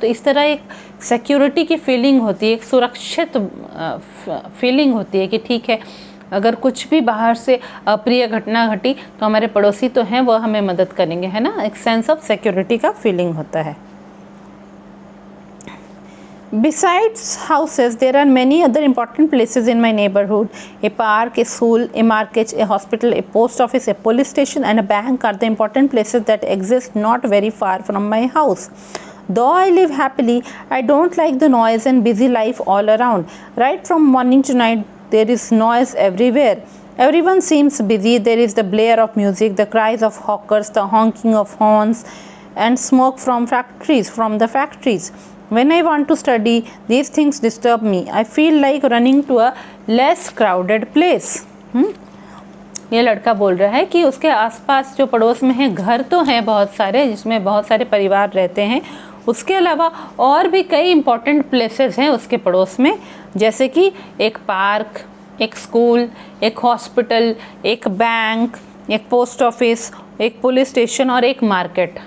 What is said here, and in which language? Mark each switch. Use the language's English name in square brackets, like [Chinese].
[Hindi] तो इस तरह एक सिक्योरिटी की फीलिंग होती है, एक सुरक्षित फीलिंग होती है कि ठीक है, अगर कुछ भी बाहर से अप्रिय घटना घटी तो हमारे पड़ोसी तो हैं, वह हमें मदद करेंगे, है ना। एक [English] sense of security [Hindi] का फीलिंग होता है। [English] Besides houses, there are many other important places in my neighborhood. A park, a school, a market, a hospital, a post office, a police station, and a bank are the important places that exist not very far from my house. Though I live happily, I don't like the noise and busy life all around. Right from morning to night, there is noise everywhere. Everyone seems busy. There is the blare of music, the cries of hawkers, the honking of horns, and smoke from the factories. When I want to study, these things disturb me. I feel like running to a less crowded place. [Hindi] ये लड़का बोल रहा है कि उसके आसपास जो पड़ोस में है घर तो हैं बहुत सारे, जिसमें बहुत सारे परिवार रहते हैं, उसके अलावा और भी कई [English] important places [Hindi] हैं उसके पड़ोस में, जैसे कि एक पार्क, एक स्कूल, एक हॉस्पिटल, एक बैंक, एक पोस्ट ऑफिस, एक पुलिस स्टेशन और एक मार्केट।